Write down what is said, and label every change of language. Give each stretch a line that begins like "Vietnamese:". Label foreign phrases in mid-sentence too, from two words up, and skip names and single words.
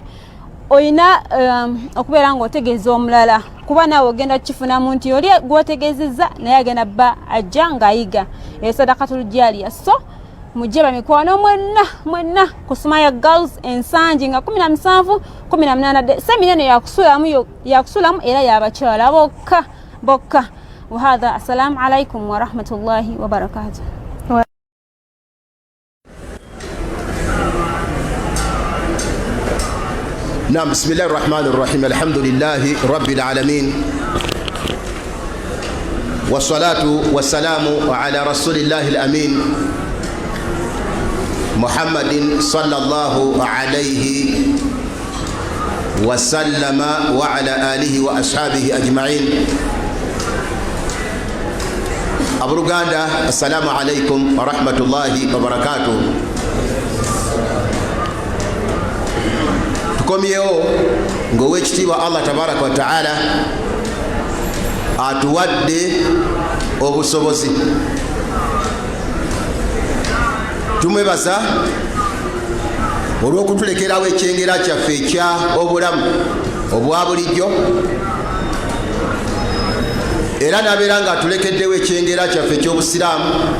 Ganda: oyina okubeera ng'otegeeza omulala kuba naawe ogenda kukifunamu nti oli gwotegeezezza naye agenda bba ajja ng'ayiga
Arabic: صدقة جارية
Ganda: so mujeba mikwano mwenna ku Sumaya Girls ensangi nga 17 18 seminano yakusulamu era yabakyala bokka
Arabic: وهذا السلام عليكم ورحمة الله وبركاته. نعم بسم الله الرحمن الرحيم الحمد لله رب العالمين والصلاة والسلام على رسول الله الأمين محمد صلى الله عليه وسلم وعلى آله وأصحابه أجمعين. أبرغاندا السلام عليكم ورحمة الله وبركاته.
Ganda: Tukomyewo ng'owekitiibwa
Arabic: الله تبارك وتعالى
Ganda: atuwadde obusobozi. Tumwebaza olw'okutulekerawo ekyengera kyaffe ekya obulamu obwa bulijjo era nabeera nga atulekeddewo ekyengera kyaffe eky'obusiraamu.